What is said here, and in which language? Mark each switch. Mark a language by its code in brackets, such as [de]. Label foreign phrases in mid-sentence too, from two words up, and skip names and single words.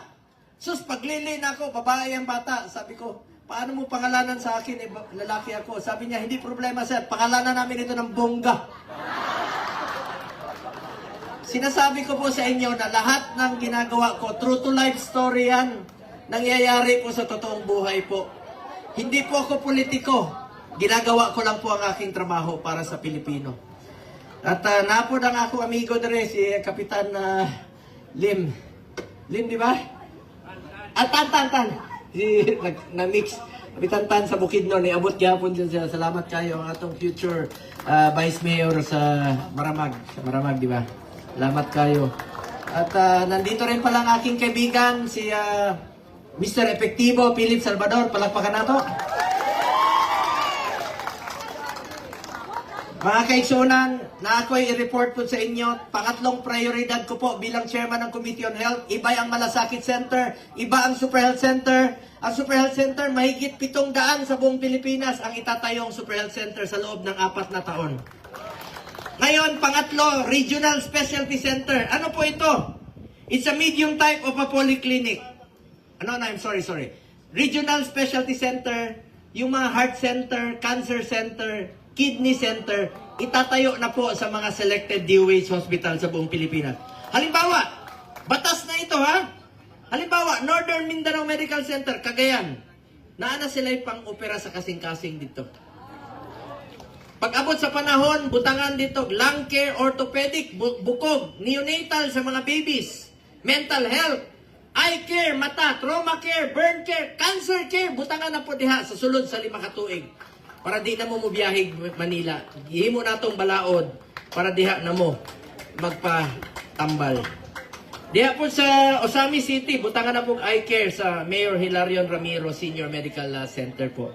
[tl] Sus paglili na ako, babae ang bata. Sabi ko, paano mo pangalanan sa akin? Lalaki ako. Sabi niya, hindi problema sir, pangalanan namin ito ng bongga. Sinasabi ko po sa inyo na lahat ng ginagawa ko, [en] true to life story yan. [tl] Nangyayari po sa totoong buhay po. Hindi po ako politiko. Ginagawa ko lang po ang aking trabaho para sa Pilipino. [ceb] At napod ang ako amigo dere, si Kapitan Lim. Lim, di ba? At Tan. Na-mix. Kapitan Tan sa Bukidnon, abot gyapon siya. Salamat kayo ang atong future Vice Mayor sa Maramag. Sa Maramag, di ba? Salamat kayo. [tl] At nandito rin pala ang aking kaibigan, si Mr. Epektibo Philip Salvador. [ceb] Palakpakan nato. Mga kaigsunan, [tl] na ako'y i-report po sa inyo, pangatlong prioridad ko po bilang chairman ng Committee on Health, iba ang Malasakit Center, iba ang Super Health Center. Ang Super Health Center, mahigit 700 sa buong Pilipinas ang itatayong Super Health Center sa loob ng 4 na taon. Ngayon, pangatlo, Regional Specialty Center. Ano po ito? [en] It's a medium type of a polyclinic. I'm sorry. Regional Specialty Center, [tl] yung mga [en] heart center, cancer center, kidney center, [tl] itatayo na po sa mga [en] selected DOH hospital [tl] sa buong Pilipinas. Halimbawa, batas na ito ha. Halimbawa, Northern Mindanao Medical Center, Cagayan. [ceb] Naana sila pang opera sa kasing-kasing dito. Pag abot sa panahon, butangan dito, [en] lung care, orthopedic, [ceb] bukog, neonatal sa mga babies, [en] mental health, eye care, [ceb] mata, [en] trauma care, burn care, cancer care, [ceb] butangan na po diha sa sulod sa 5 katuig. Para di na mo mubiyahig Manila. Ihimo na itong balaod para diha na mo magpatambal. Diha po sa Osami City, butangan na po [en] eye care [ceb] sa Mayor Hilarion Ramiro Senior Medical Center po.